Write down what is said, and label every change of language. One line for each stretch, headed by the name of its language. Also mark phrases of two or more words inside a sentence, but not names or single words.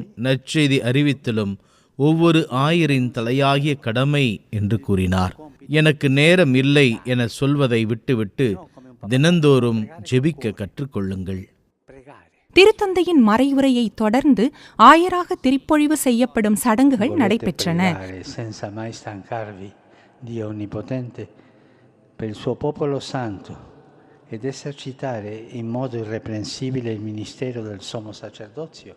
Tamil: ஜெபமும் நற்செய்தி அறிவித்தலும் ஒவ்வொரு ஆயரின் தலையாகிய கடமை என்று கூறினார். எனக்கு நேரம் இல்லை என சொல்வதை விட்டுவிட்டு தினந்தோறும் ஜெபிக்க கற்றுக்கொள்ளுங்கள். திருத்தந்தையின் மறைவுரையை தொடர்ந்து ஆயராக திருப்பொழிவு செய்யப்படும் சடங்குகள் நடைபெற்றன.
Italian: Senza mai stancarvi, Dio onnipotente, per il suo popolo santo ed esercitare in modo irreprensibile il ministero del sommo sacerdozio.